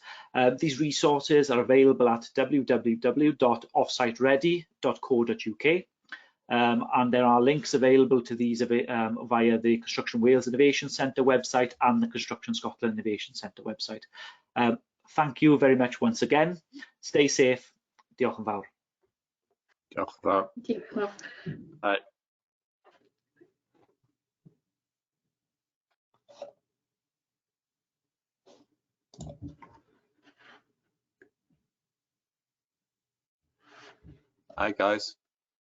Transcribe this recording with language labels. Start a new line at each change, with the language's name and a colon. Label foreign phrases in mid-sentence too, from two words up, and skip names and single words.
English: These resources are available at www.offsiteready.co.uk, and there are links available to these via the Construction Wales Innovation Centre website and the Construction Scotland Innovation Centre website. Thank you very much once again. Stay safe.
Welsh: Diolch yn fawr. Diolch yn fawr.
English: Bye. Hi guys.